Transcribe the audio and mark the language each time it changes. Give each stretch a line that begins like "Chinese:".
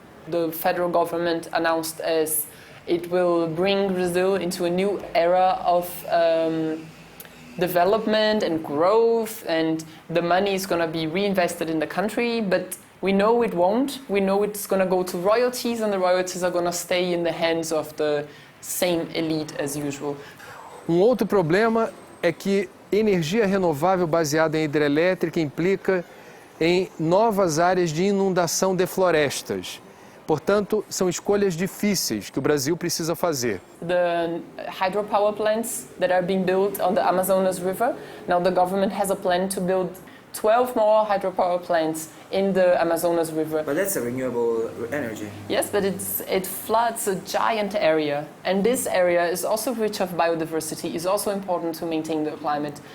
English: The federal government announced as it will bring Brazil into a new era of development and growth, and the money is going to be reinvested in the country, but we know it won't. We know it's going to go to royalties, and the royalties are going to stay in the hands of the same elite as usual.
Portuguese: Outro problema é que energia renovável baseada em hidrelétrica implica em novas áreas de inundação de florestas. Portanto, são escolhas difíceis que o Brasil precisa fazer.
English: The hydropower plants that are being built on the Amazonas River, now the government has a plan to build 12 more hydropower plants in the Amazonas River. But that's a renewable energy. Yes, but it floods a giant area, and this area is also rich of biodiversity, is also important to maintain the climate.